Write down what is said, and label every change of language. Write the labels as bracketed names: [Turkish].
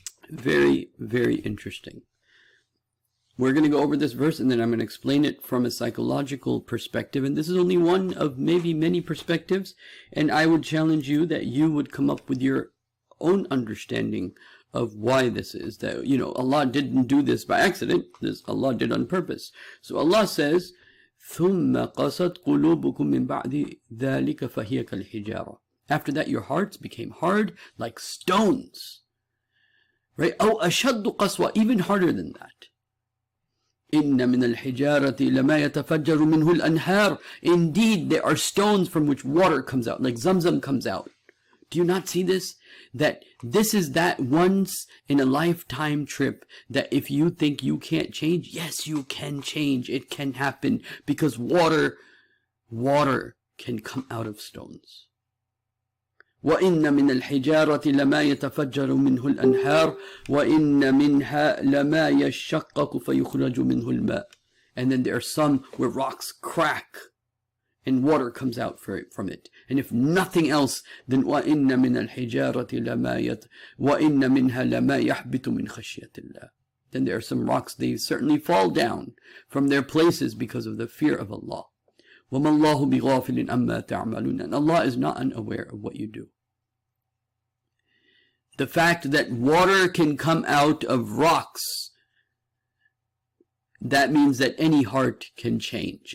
[English] Very, very interesting. We're going to go over this verse, and then I'm going to explain it from a psychological perspective. And this is only one of maybe many perspectives. And I would challenge you that you would come up with your own understanding of why this is. That, Allah didn't do this by accident. This Allah did on purpose. So Allah says, [Arabic] ثُمَّ قَسَتْ قُلُوبُكُم مِّن بَعْدِ ذَلِكَ فَهِيَ كَالْحِجَارَةِ. [English] After that, your hearts became hard like stones. Right? [Arabic] أَوْ أَشَدُّ قَسْوَةً. [English] Even harder than that. [Arabic] إِنَّ مِنَ الْحِجَارَةِ لَمَا يَتَفَجَّرُ مِنْهُ الْأَنْهَارُ. [English] Indeed, there are stones from which water comes out, like Zamzam comes out. Do you not see this? That this is that once in a lifetime trip that if you think you can't change, yes, you can change. It can happen because water can come out of stones. [Arabic] وَإِنَّ مِنَ الْحِجَارَةِ لَمَا يَتَفَجَّرُ مِنْهُ الْأَنْهَارُ وَإِنَّ مِنْهَا لَمَا يَشَّقَّقُ فَيُخْرَجُ مِنْهُ الْمَاءُ. [English] And then there are some where rocks crack and water comes out from it. And if nothing else, then [Arabic] وَإِنَّ مِنَ الْحِجَارَةِ وَإِنَّ مِنْهَا لَمَا يَحْبِطُ مِنْ خَشْيَةِ اللَّهِ. [English] Then there are some rocks, they certainly fall down from their places because of the fear of Allah. [Arabic] وَمَا اللَّهُ بِغَافِلٍ أَمَّا تَعْمَلُونَ. [English] And Allah is not unaware of what you do. The fact that water can come out of rocks, that means that any heart can change.